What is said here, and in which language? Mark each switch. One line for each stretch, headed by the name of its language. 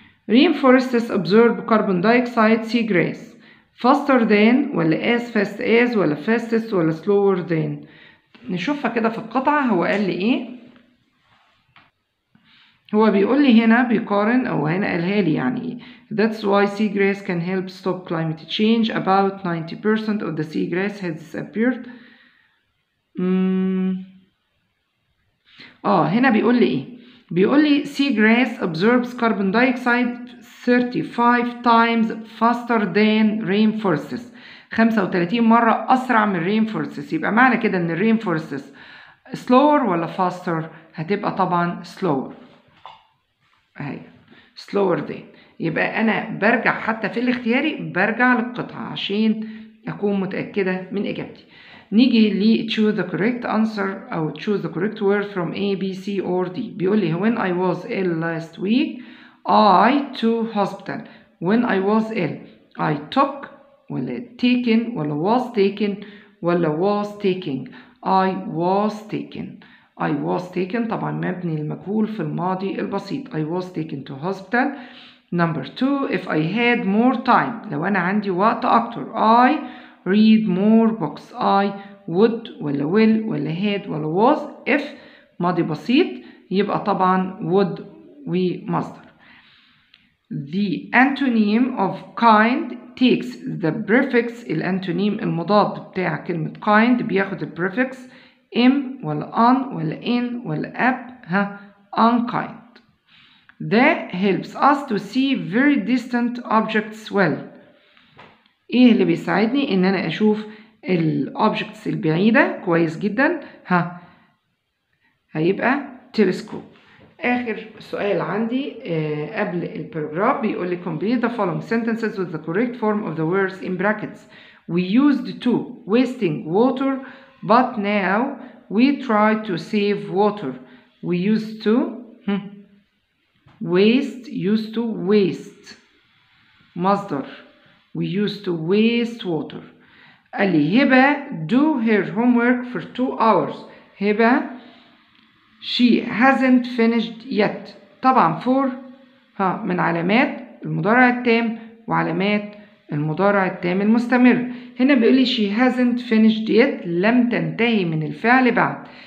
English: Rainforests absorb carbon dioxide seagrass faster than ولا as fast as ولا fastest ولا slower than.
Arabic: نشوفها كده في القطعة. هو قال لي ايه؟ هو بيقول لي هنا بيقارن او هنا قالها لي يعني that's why seagrass can help stop climate change.
English: About 90% of the seagrass has disappeared. هنا بيقول لي ايه؟ بيقول لي seagrass absorbs carbon dioxide 35 times faster than rainforests.
Arabic: 35 مرة أسرع من rainforests. يبقى معنى كده إن rainforests slower ولا faster؟ هتبقى طبعا slower.
English: أهي slower than.
Arabic: يبقى أنا برجع حتى في الاختياري برجع للقطعة عشان أكون متأكدة من إجابتي.
English: نيجي ل choose the correct answer أو choose the correct word from A, B, C or D. بيقول لي when I was ill last week I to hospital. When I was ill I took ولا taken ولا was taken ولا was taking. I was taken.
Arabic: I was taken طبعا مبني المجهول في الماضي البسيط.
English: I was taken to hospital. Number 2 if I had more time لو أنا عندي وقت أكتر I read more books. I would ولا will ولا had ولا was.
Arabic: if ماضي بسيط يبقى طبعا would ومصدر.
English: The antonym of kind takes the prefix.
Arabic: الانتونيم المضاد بتاع كلمة kind بياخد البريفكس am ولا on ولا in ولا up.
English: unkind. That helps us to see very distant objects well.
Arabic: ايه اللي بيساعدني ان انا اشوف الاوبجكتس البعيدة كويس جدا؟ هيبقى تلسكوب.
English: آخر سؤال عندي قبل الباراجراف بيقول لي complete the following sentences with the correct form of the words in brackets. We used to wasting water but now we try to save water. We used to used to waste مصدر. We used to waste water. قال لي هبة do her homework for 2 hours. هبة she hasn't finished yet.
Arabic: طبعا for من علامات المضارع التام وعلامات المضارع التام المستمر. هنا بيقول لي she hasn't finished yet لم تنتهي من الفعل بعد.